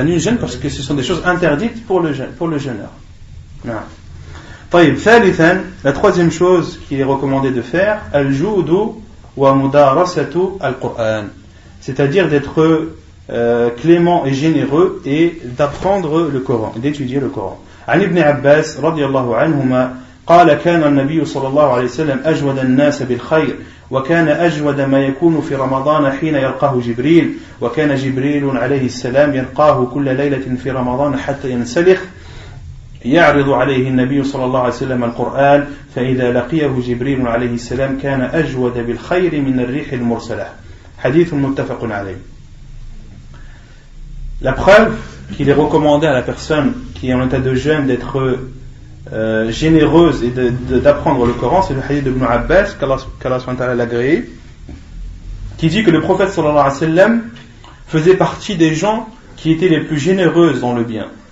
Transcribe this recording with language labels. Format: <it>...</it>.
<fr>annule le jeûne parce que ce sont des choses interdites pour le jeûneur. Non.</fr> <ar>طيب ثالثا,</ar> <fr>la troisième chose qui est recommandé de faire,</fr> <ar>al-judu wa mudarasatu al-Qur'an,</ar> <fr>c'est-à-dire d'être clément et généreux et d'apprendre le Coran, d'étudier le Coran.</fr> <ar>عن ابن عباس رضي الله عنهما قال كان النبي صلى الله عليه وسلم أجود الناس بالخير وكان أجود ما يكون في رمضان حين يلقاه جبريل وكان جبريل عليه السلام يلقاه كل ليلة في رمضان حتى ينسلخ يعرض عليه النبي صلى الله عليه وسلم القرآن فإذا لقيه جبريل عليه السلام كان أجود بالخير من الريح المرسلة. حديث متفق عليه.</ar> <fr>La preuve qu'il est recommandé à la personne qui est en état de jeûne d'être généreuse et d'apprendre le Coran, c'est le hadith d'Ibn Abbas, qu'Allah l'agréé, qui dit que le prophète sallallahu alayhi wa sallam faisait partie des gens qui étaient les plus généreuses dans le bien.</fr>